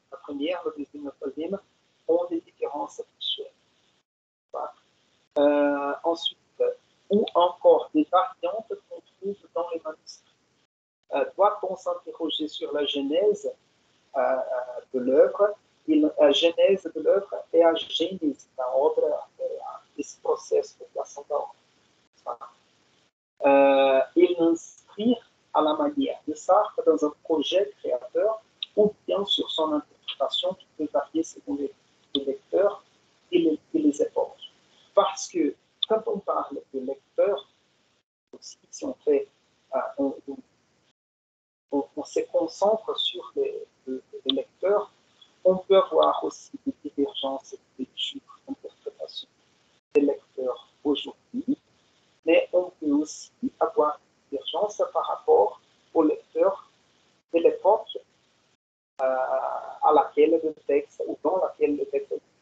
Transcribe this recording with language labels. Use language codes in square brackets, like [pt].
[fr] La première, la deuxième, la troisième ont des différences textuelles. Ensuite, ou encore des variantes qu'on trouve dans les manuscrits. Doit-on s'interroger sur la genèse de l'œuvre? Genèse de l'œuvre [pt] é a gênese da obra, esse processo de criação da obra. [fr] Et l'inscrire à la manière de Sartre dans un projet créateur ou bien sur son interprétation qui peut varier selon les lecteurs et les époques. Parce que quand on parle de lecteurs, aussi, si on fait, on se concentre sur les lecteurs, on peut avoir aussi des divergences de lecture, d'interprétation des lecteurs aujourd'hui, mais on peut aussi avoir des divergences par rapport aux lecteurs de l'époque à laquelle le texte, ou dans laquelle le texte est.